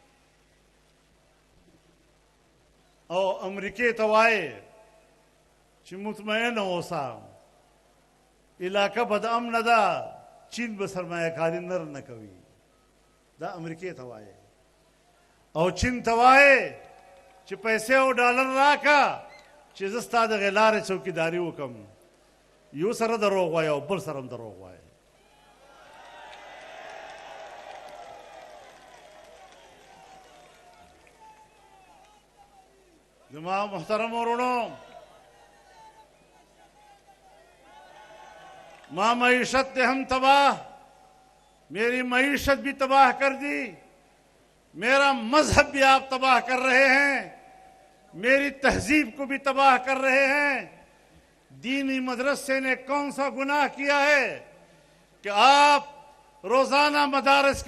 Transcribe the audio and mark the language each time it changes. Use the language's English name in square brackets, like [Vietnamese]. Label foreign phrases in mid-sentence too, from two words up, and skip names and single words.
[Pashto] او امریکې ته وایې چې مطمئن اوسه علاقه بد امنه ده چین به سرمایه کاري نر نه کوي دا امریکې ته وایې او چین ته وایې چې پیسې او ډالر راکه چې زه ستا د هغې لارې چوکیداري وکړم یو سره دروغ وایه او بل سره هم دروغ وایه زما محترم ورونو [Urdu] ماں معیشت نے ہم تباہ میری معیشت بھی تباہ کر دی میرا مذہب بھی آپ تباہ کر رہے ہیں میری تہذیب کو بھی تباہ کر رہے ہیں دینی مدرسے نے کون سا گناہ کیا ہے کہ آپ روزانہ مدارس